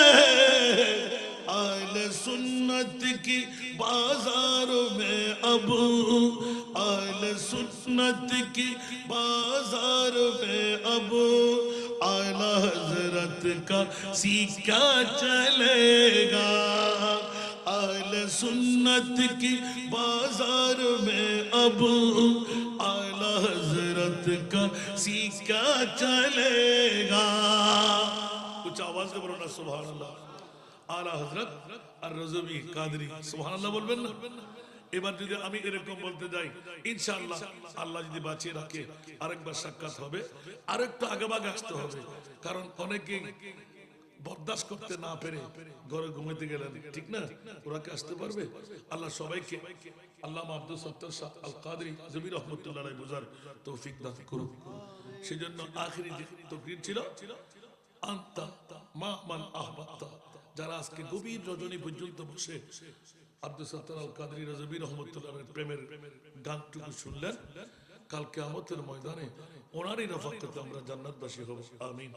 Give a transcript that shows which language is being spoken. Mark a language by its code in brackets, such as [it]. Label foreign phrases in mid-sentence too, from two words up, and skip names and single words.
[ur] اہل سنت کی بازاروں میں اب اہل سنت کی بازار میں اب اعلیٰ حضرت کا سیکھا چلے گا اہل سنت کی بازار میں اب اعلیٰ حضرت کا سیکھا چلے گا کچھ آواز دے بولو نا [ar] سبحان اللہ [ur] اعلیٰ حضرت الرضوی قادری [ar] سبحان اللہ [bn] بولবেন না এবার যদি আমি এরকম বলতে যাই ইনশাআল্লাহ আল্লাহ যদি বাঁচিয়ে রাখে আরেকবার সাক্ষাৎ হবে আরেকটু আগেভাগে আসতে হবে কারণ অনেকে বরদাস্ত করতে না পেরে ঘরে ঘুমাতে গেলেন ঠিক না ওরা কি আসতে পারবে আল্লাহ সবাইকে আল্লামা আব্দুল সত্তার শাহ আল কাদরি জবি [ar] رحمة الله عليه [bn] বুঝার তৌফিক দান করুন সেজন্য আখেরি যে তাকরীর ছিল [ar] أنت مع من أحببت [bn] যারা আজকে গভীর রজনী পর্যন্ত বসে আব্দুল সত্তার আল কাদরি রাজবি [ar] رحمة الله عليه [bn] প্রেমের গানটুকু শুনলেন কাল কিয়ামতের ময়দানে ওনারই রফাকতে আমরা জান্নাতবাসী হব। আমিন।